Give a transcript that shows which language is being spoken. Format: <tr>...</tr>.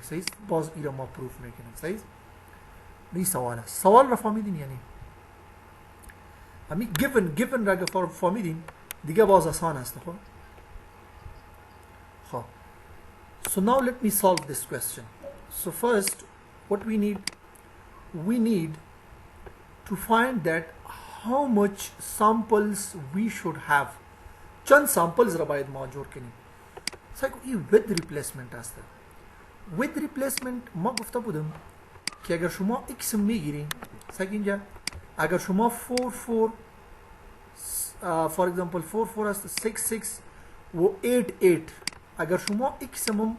<fa>Says باز ایرا ما proof میکنیم. Says این سوال را فهمیدین یعنی همین given را اگر فهمیدین دیگه باز آسان است.</fa> <en>خب so now let me solve this question. So first what we need to find that how much samples we should have.</en> <fa>چند samples را باید ما جور کنیم. سعی کنیم with replacement است. with replacement ما گفته بودم که اگر شما x میگیرین سعی اینجا اگر شما 4 for example 4 است 6 و 8 اگر شما x</fa>